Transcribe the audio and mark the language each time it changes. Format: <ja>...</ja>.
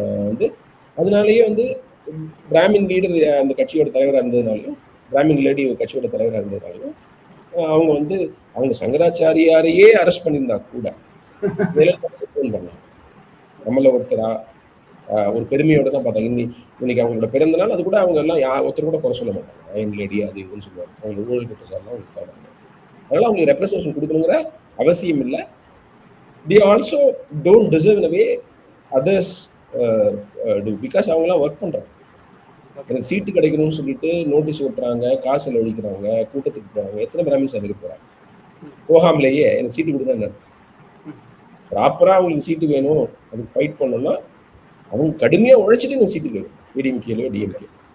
<ta>வந்து அதனாலேயே வந்து பிராமின் லீடர் அந்த கட்சியோட தலைவராக இருந்ததுனாலையும், பிராமின் லேடி கட்சியோட தலைவராக இருந்ததுனாலையும் அவங்க வந்து அவங்க சங்கராச்சாரியாரையே அரெஸ்ட் பண்ணியிருந்தா கூட பண்ணாங்க. நம்மள ஒருத்தரா ஒரு பெருமையோட தான் பார்த்தாங்க. இன்னைக்கு அவங்களோட பிறந்த நாள், அது கூட அவங்க எல்லாம் ஒருத்தர் கூட குறை சொல்ல மாட்டாங்க. அயன் லேடி அது இதுன்னு சொல்லுவாங்க. அவங்க ஊழல் குற்றச்சாட்டுலாம் இருக்காங்க. அதனால அவங்களுக்கு ரெப்ரசன்டேஷன் கொடுக்கணுங்கிற அவசியம் இல்லை.</ta> <en>they also don't deserve in a way others do, because</en> <ta>அவங்களாம் ஒர்க் பண்றாங்க. எனக்கு சீட்டு கிடைக்கணும்னு சொல்லிட்டு நோட்டீஸ் ஓட்டுறாங்க, காசு செலவழிக்கிறாங்க, கூட்டத்துக்கு போறாங்க. எத்தனை பிராமின்ஸ் அதுக்கு போறாங்க? போகாமலேயே எனக்கு சீட்டு கொடுக்கணும்னு இருக்கு. ப்ராப்பரா அவங்களுக்கு சீட்டு வேணும், அதுக்கு ஃபைட் பண்ணணும்னா அவங்க கடுமையா உழைச்சிட்டு எனக்கு சீட்டு வேணும். ஏடிஎம்கேலோ டிஎம்கே.</ta>